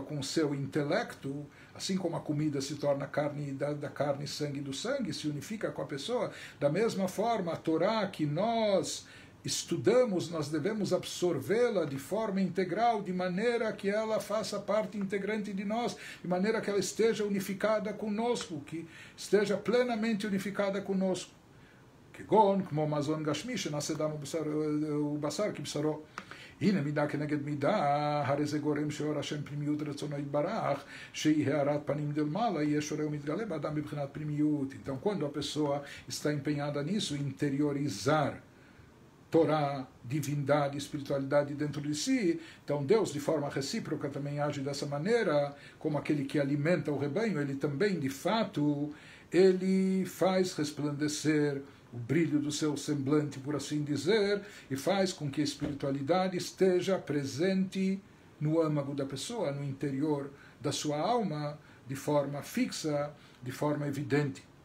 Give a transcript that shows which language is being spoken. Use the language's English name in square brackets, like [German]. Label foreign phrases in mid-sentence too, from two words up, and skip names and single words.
[Portuguese] com o seu intelecto, assim como a comida se torna carne da carne e sangue do sangue, se unifica com a pessoa, da mesma forma a Torá que nós estudamos, nós devemos absorvê-la de forma integral, de maneira que ela faça parte integrante de nós, de maneira que ela esteja unificada conosco, que esteja plenamente unificada conosco. [Hebrew] כגון, כמו מזון גשמי שנעשה דם ובשר כבשרו. הנה מידה כנגד מידה, הרי זה גורם שאור השם פנימיות רצונו יתברך, שהיא הארת פנים דלמעלה, יהיה שורה ומתגלה באדם מבחינת פנימיות. [Portuguese] Então, quando a pessoa está empenhada nisso, interiorizar Torá, divindade, espiritualidade dentro de si, então Deus de forma recíproca também age dessa maneira, como aquele que alimenta o rebanho, ele também de fato, ele faz resplandecer o brilho do seu semblante, por assim dizer, e faz com que a espiritualidade esteja presente no âmago da pessoa, no interior da sua alma, de forma fixa, de forma evidente.